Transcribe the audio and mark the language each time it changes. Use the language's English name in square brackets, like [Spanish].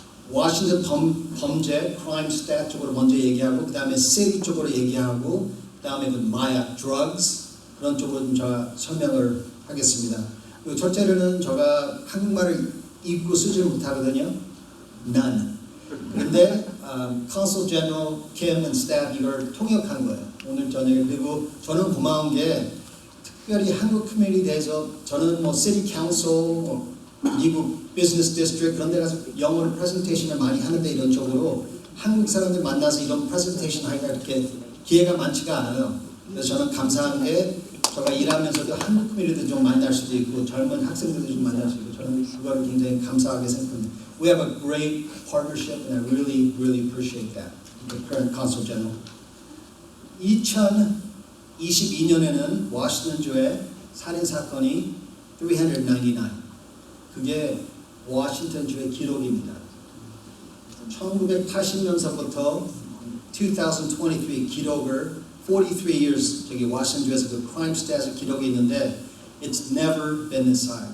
[Korean] 워싱턴 범죄, crime stat 쪽으로 먼저 얘기하고 그 다음에 city 쪽으로 얘기하고 그 다음에 그 마약, drugs 그런 쪽으로 좀 제가 설명을 하겠습니다. 그리고 첫째로는 제가 한국말을 읽고 쓰지를 못하거든요. [English] None. [Korean] 그런데 Consul General Kim and staff 이걸 통역한 거예요. 오늘 저녁에. 그리고 저는 고마운 게 특별히 한국 커뮤니티에 대해서 저는 뭐 City Council, 미국 비즈니스 디스트릭트 그런 데 가서 영어로 프레젠테이션을 많이 하는데 이런 쪽으로 한국 사람들 만나서 이런 프레젠테이션 하기가 이렇게 기회가 많지가 않아요. 그래서 저는 감사한 게 제가 일하면서도 한국 커뮤니티도 좀 만날 수도 있고 젊은 학생들도 좀 만날 수 있고 저는 그걸 굉장히 감사하게 생각합니다. [English] We have a great partnership and I really, really appreciate that. The current Consul General. [Korean] 2022년에는 워싱턴주의 살인사건이 399. 그게 워싱턴주의 기록입니다. 1980년서부터 2023 기록을 43 years 저기 워싱턴주에서 그 crime stats 기록이 있는데 [English] it's never been this high.